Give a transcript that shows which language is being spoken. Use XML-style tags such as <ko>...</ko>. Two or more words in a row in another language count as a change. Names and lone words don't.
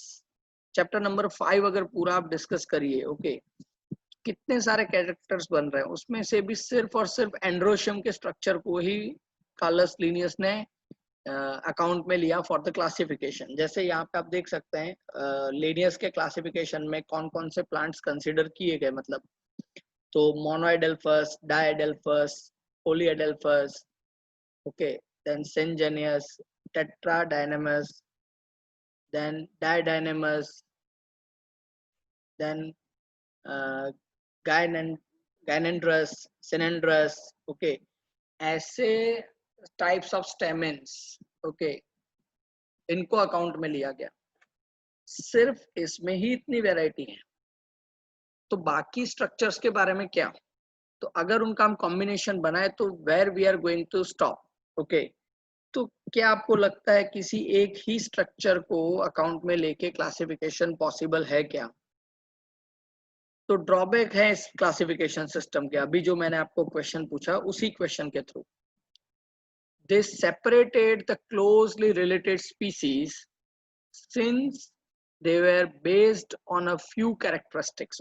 <hi>चैप्टर नंबर 5 अगर पूरा आप डिस्कस करिए, ओके, कितने सारे कैरेक्टर्स बन रहे हैं, उसमें से भी सिर्फ और सिर्फ एंड्रोशियम के स्ट्रक्चर को ही कार्लस लिनियस ने अकाउंट में लिया</hi> <en>for the classification.</en> <hi>जैसे यहाँ पे आप देख सकते हैं लिनियस के क्लासिफिकेशन में कौन कौन से प्लांट्स कंसिडर किए गए, मतलब तो</hi> <en>monoadelphous, diadelphous, polyadelphous, okay, then syngenous, tetradynamis, then didynamis, then uh, gynandrous, synandrous,</en> <hi>okay, ऐसे</hi> <en>types of stamens,</en> <hi>ओके, इनको अकाउंट में लिया गया। सिर्फ इसमें ही इतनी वैरायटी है, तो बाकी स्ट्रक्चर्स के बारे में क्या? तो अगर उनका हम कॉम्बिनेशन बनाए तो</hi> <en>where we are going to stop?</en> <hi>ओके, तो क्या आपको लगता है किसी एक ही स्ट्रक्चर को अकाउंट में लेके</hi> <en>classification possible</en> <hi>है क्या? तो ड्रॉबैक है इस</hi> <en>classification system</en> <hi>के, अभी जो मैंने आपको क्वेश्चन पूछा उसी क्वेश्चन के थ्रू।</hi> <en>they separated the closely related species since they were based on a few characteristics.</en>